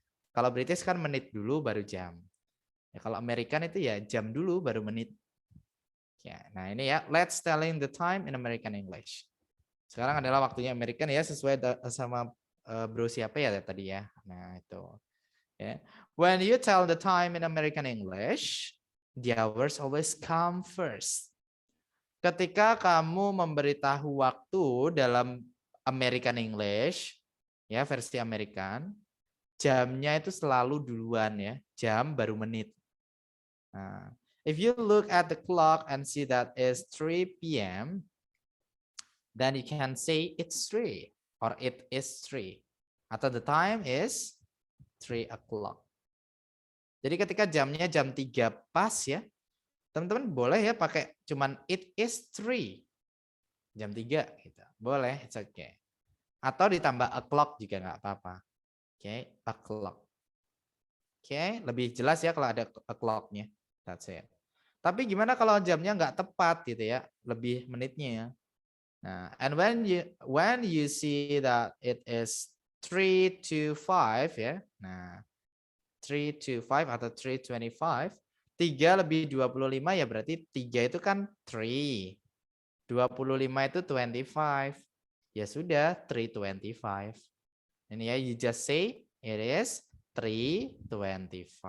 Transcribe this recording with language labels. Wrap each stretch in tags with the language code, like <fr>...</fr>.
<id>Kalau British kan menit dulu baru jam. Ya, kalau American itu ya jam dulu baru menit. Ya, nah ini ya,</id> <en>let's telling the time in American English.</en> <id>Sekarang adalah waktunya American ya, sesuai sama bro siapa ya tadi ya. Nah itu. Ya.</id> <en>When you tell the time in American English, the hours always come first.</en> <id>Ketika kamu memberitahu waktu dalam American English, ya versi American, jamnya itu selalu duluan ya, jam baru menit.</id> <en>Nah, if you look at the clock and see that it's 3 p.m., then you can say it's 3 or it is 3.</en> <id>Atau</id> <en>the time is 3 o'clock.</en> <id>Jadi ketika jamnya jam 3 pas ya, teman-teman boleh ya pakai cuman</id> <en>it is 3.</en> <id>Jam 3 gitu. Boleh,</id> <en>it's okay.</en> <id>Atau ditambah o'clock juga nggak apa-apa. Oke, o'clock. Oke, lebih jelas ya kalau ada o'clock-nya.</id> <en>That's it.</en> <id>Tapi gimana kalau jamnya nggak tepat gitu ya, lebih menitnya ya.</id> <en>Nah, and when you see that it is 3 to 5 ya.</en> <id>Nah, 3 to 5 atau 3:25, 3 lebih 25 ya berarti 3 itu kan 3. 25 itu 25. Ya sudah, 3:25. Ini ya,</id> <en>you just say it is 3:25.</en>